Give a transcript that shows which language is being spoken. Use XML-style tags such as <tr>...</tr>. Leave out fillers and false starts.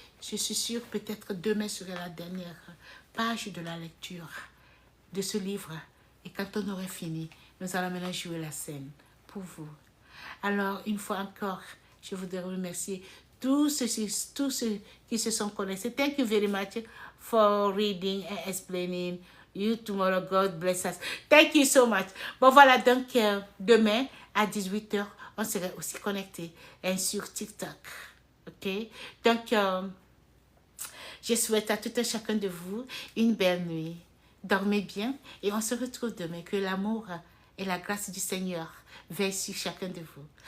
<fr>Je suis sûre peut-être demain sera la dernière page de la lecture de ce livre. Et quand on aurait fini, nous allons maintenant jouer la scène pour vous. Alors, une fois encore, je voudrais remercier tous ceux qui se sont connectés.</fr> <en>Thank you very much for reading and explaining. You tomorrow, God bless us. Thank you so much.</en> <fr>Bon, voilà, donc demain à 18 h, on sera aussi connectés sur TikTok. Ok? Donc, je souhaite à tout un chacun de vous une belle nuit. Dormez bien et on se retrouve demain. Que l'amour et la grâce du Seigneur veillent sur chacun de vous.</fr>